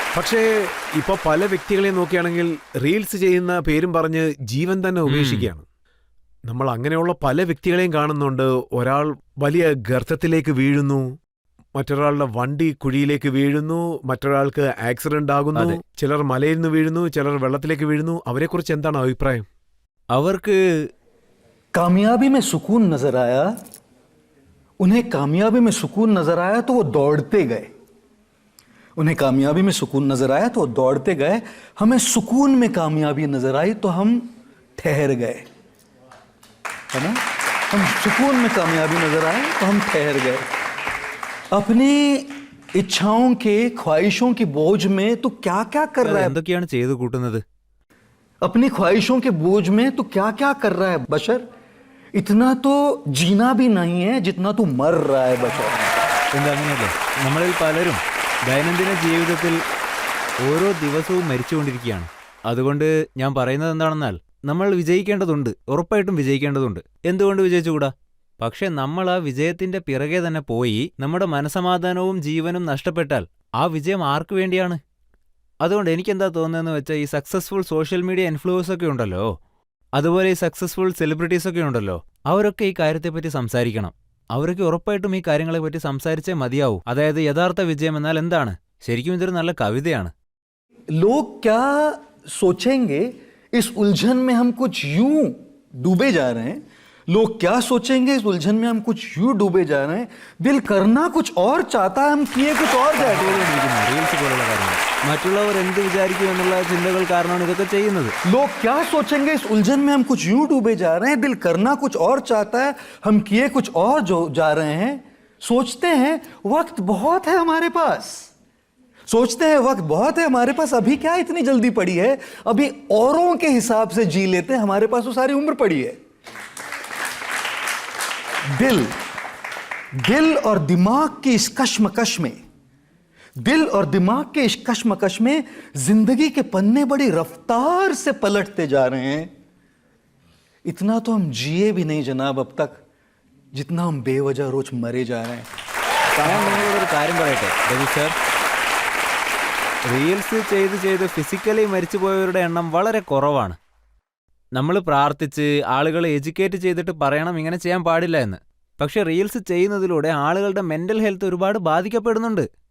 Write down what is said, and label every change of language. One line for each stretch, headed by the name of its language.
Malayalam: പക്ഷേ ഇപ്പൊ പല വ്യക്തികളെ നോക്കുകയാണെങ്കിൽ റീൽസ് ചെയ്യുന്ന പേരും പറഞ്ഞ് ജീവൻ തന്നെ ഉപേക്ഷിക്കുകയാണ്. നമ്മൾ അങ്ങനെയുള്ള പല വ്യക്തികളെയും കാണുന്നുണ്ട്. ഒരാൾ വലിയ ഗർത്തത്തിലേക്ക് വീഴുന്നു, മറ്റൊരാളുടെ വണ്ടി കുഴിയിലേക്ക് വീഴുന്നു, മറ്റൊരാൾക്ക് ആക്സിഡന്റ് ആകുന്നു, ചിലർ മലയിൽ നിന്ന് വീഴുന്നു, ചിലർ വെള്ളത്തിലേക്ക് വീഴുന്നു. അവരെക്കുറിച്ച് എന്താണ് അഭിപ്രായം? അവർക്ക്
Hindi: कामयाबी में सुकून नजर आया, उन्हें कामयाबी में सुकून नजर आया तो वो दौड़ते गए. उन्हें कामयाबी में सुकून नजर आया तो वो दौड़ते गए. हमें सुकून में कामयाबी नजर आई तो हम ठहर गए, है ना? हम सुकून में कामयाबी नजर आए तो हम ठहर गए. अपनी इच्छाओं के ख्वाहिशों की बोझ में तू क्या क्या कर रहा है?
Malayalam: എന്തൊക്കെയാണ് ചെയ്തു കൂട്ടുന്നത്?
Hindi: अपनी ख्वाहिशों के बोझ में तू क्या क्या कर रहा है बशर? इतना तो जीना भी नहीं है जितना तू मर रहा है बशर.
Malayalam: അങ്ങനെയല്ലേ? നമ്മളിൽ പലരും ദൈനംദിന ജീവിതത്തിൽ ഓരോ ദിവസവും മരിച്ചുകൊണ്ടിരിക്കുകയാണ്. അതുകൊണ്ട് ഞാൻ പറയുന്നത് എന്താണെന്നാൽ, നമ്മൾ വിജയിക്കേണ്ടതുണ്ട്, ഉറപ്പായിട്ടും വിജയിക്കേണ്ടതുണ്ട്. എന്തുകൊണ്ട് വിജയിച്ചുകൂടാ? പക്ഷെ നമ്മൾ ആ വിജയത്തിന്റെ പിറകെ തന്നെ പോയി നമ്മുടെ മനസമാധാനവും ജീവനും നഷ്ടപ്പെട്ടാൽ ആ വിജയം ആർക്കു വേണ്ടിയാണ്? അതുകൊണ്ട് എനിക്കെന്താ തോന്നുന്നതെന്ന് വെച്ചാൽ, ഈ സക്സസ്ഫുൾ സോഷ്യൽ മീഡിയ ഇൻഫ്ലുവൻസ് ഒക്കെ ഉണ്ടല്ലോ, അതുപോലെ ഈ സക്സസ്ഫുൾ സെലിബ്രിറ്റീസ് ഒക്കെ ഉണ്ടല്ലോ, അവരൊക്കെ ഈ കാര്യത്തെപ്പറ്റി സംസാരിക്കണം. അവരൊക്കെ ഉറപ്പായിട്ടും ഈ കാര്യങ്ങളെപ്പറ്റി സംസാരിച്ചേ മതിയാവൂ. അതായത് യഥാർത്ഥ വിജയം എന്നാൽ എന്താണ്? ശരിക്കും ഇതൊരു നല്ല കവിതയാണ്.
Hindi: लोग क्या सोचेंगे इस उलझन में हम कुछ यूं डूबे जा रहे हैं. लोग क्या सोचेंगे इस उलझन में हम कुछ यूं डूबे जा रहे हैं. दिल करना कुछ और चाहता है, हम किए कुछ और जा रहे हैं.
Malayalam: റീൽസ് പോലുള്ള കാര്യങ്ങൾ, മറ്റുള്ളവർ എന്ത് വിചാരിക്കും എന്നുള്ള ചിന്തകൾ കാരണമാണ് ഇതൊക്കെ ചെയ്യുന്നത്.
Hindi: लोग क्या सोचेंगे इस उलझन में हम कुछ यूं डूबे जा रहे हैं. दिल करना कुछ और चाहता है, हम किए कुछ और जो जा रहे हैं. सोचते हैं वक्त बहुत है हमारे पास, सोचते हैं वक्त बहुत है हमारे पास, अभी क्या इतनी जल्दी पड़ी है, अभी औरों के हिसाब से जी लेते हैं, हमारे पास तो सारी उम्र पड़ी है। दिल और दिमाग की इस कश्मकश में, दिल और दिमाग के इस कश्मकश में जिंदगी के पन्ने बड़ी रफ्तार से पलटते जा रहे हैं। इतना तो हम जिए भी नहीं जनाब अब तक, जितना हम बेवजह रोज मरे जा रहे हैं।
Malayalam: ഞാൻ നിങ്ങളോടൊരു കാര്യം പറയട്ടെ രവി സർ, റീൽസ് ചെയ്ത് ഫിസിക്കലി മരിച്ചുപോയവരുടെ എണ്ണം വളരെ കുറവാണ്. നമ്മൾ പ്രാർത്ഥിച്ച് ആളുകളെ എഡ്യൂക്കേറ്റ് ചെയ്തിട്ട് പറയണം ഇങ്ങനെ ചെയ്യാൻ പാടില്ല എന്ന്. പക്ഷെ റീൽസ് ചെയ്യുന്നതിലൂടെ ആളുകളുടെ മെന്റൽ ഹെൽത്ത് ഒരുപാട് ബാധിക്കപ്പെടുന്നുണ്ട്.